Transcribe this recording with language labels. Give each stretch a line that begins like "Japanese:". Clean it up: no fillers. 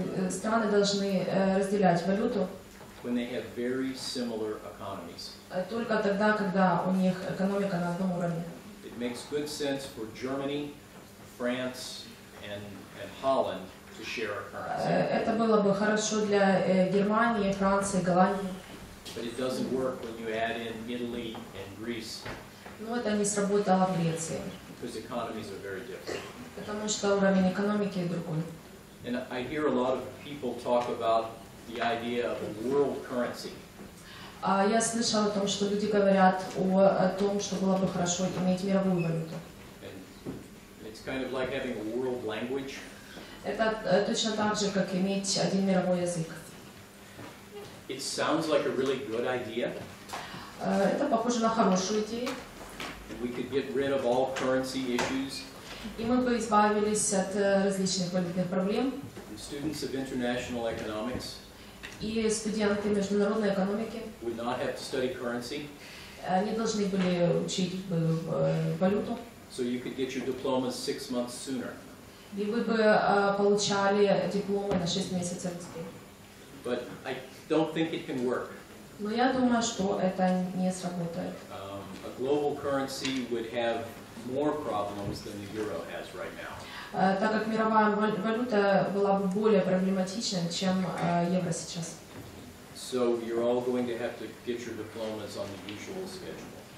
Russian: Страны должны разделять валюту
English: when they have very similar economies.
Russian: только тогда, когда у них экономика на одном уровне.
English: It makes good sense for Germany, France, and Holland to share a currency.
Russian: Это было бы хорошо для Германии, Франции, Голландии.
English: But it doesn't work when you add in Italy and Greece
Russian: Но это не сработало в Греции,
English: because economies are very different.
Russian: потому что уровень экономики другой.
English: And I hear a lot of people talk about the idea of a world currency.
Russian: Я слышала о том, что люди говорят о том, что было бы хорошо иметь мировую валюту.
English: And it's kind of like having a world language.
Russian: Это точно так же, как иметь один мировой язык.
English: It sounds like a really good idea.
Russian: Это похоже на хорошую идею.
English: We could get rid of all currency issues.
Russian: И мы бы избавились от различных валютных проблем.
English: And students of international economics
Russian: И студенты международной экономики
English: would not have to study currency.
Russian: не должны были учить валюту.
English: So you could get your diplomas 6 months sooner.
Russian: И вы бы получали дипломы на 6 месяцев быстрее.
English: But I don't think it can work.
Russian: Но я думаю, что это не сработает.
English: A global currency would have more problems than the euro has right now.
Russian: Так как мировая валюта была бы более проблематичной, чем евро сейчас.
English: So you're all going to have to get your diplomas on the usual schedule.